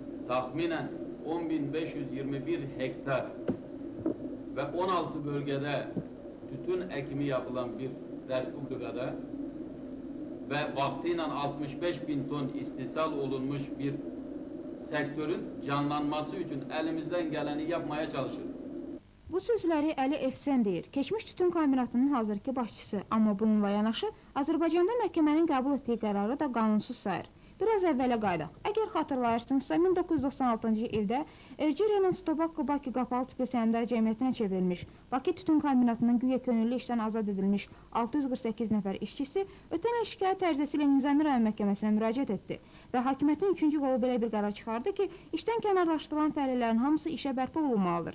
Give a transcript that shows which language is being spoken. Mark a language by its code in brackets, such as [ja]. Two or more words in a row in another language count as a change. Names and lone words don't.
[tr] tahminen 10.521 hektar ve 16 bölgede tütün ekimi yapılan bir respublikada ve vaktiyle 65.000 ton istisal olunmuş bir sektörün canlanması için elimizden geleni yapmaya [az] çalışırıq. Bu sözləri Əli Efsen deyir, keçmiş tütün kombinatının hazırki başçısı, amma bununla yanaşı Azərbaycanda məhkəmənin qəbul etdiyi qərarı da qanunsuz sayır. Biraz əvvələ qaydaq. Əgər xatırlayırsınızsa, 1996-cı ildə Erciyes Tobacco Bakı Qapalı Tipli Səhmdar Cəmiyyətinə çevrilmiş, Bakı Tütün Kombinatının güya könüllü işdən azad edilmiş 648 nəfər işçisi ötən il şikayət ərizəsi ilə Nizami rayon məhkəməsinə müraciət etdi və hakimiyyətin 3-cü qolu belə bir qərar çıxardı ki, işdən kənarlaşdırılan fəalilərin hamısı işə bərpa olunmalıdır.